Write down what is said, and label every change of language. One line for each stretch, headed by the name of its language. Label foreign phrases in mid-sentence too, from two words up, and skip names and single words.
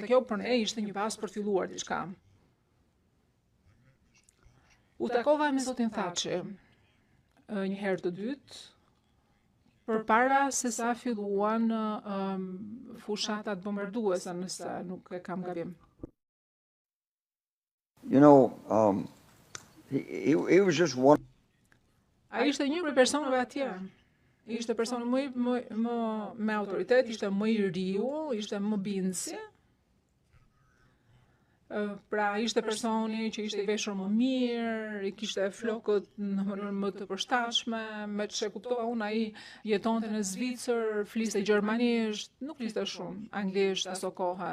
Albanian: Dhe kjo për ne ishte një pas për filluar diçka. U takova me zotin Thaçi një herë të dytë, përpara se sa filluan fushatat bombarduese, nëse nuk e kam gabim.
English: You know, he was just one.
Albanian: Ai ishte një prej personave atje. Ishte personi më me autoritet, ishte më i riu, ishte më bindësi. Pra ishte personi që ishte i veshur më mirë, i kishte flokët në mënyrë më të përshtatshme, me çe kuptova unë ai jetonte në Zvicër, fliste gjermanisht, nuk fliste shumë anglisht aso kohë.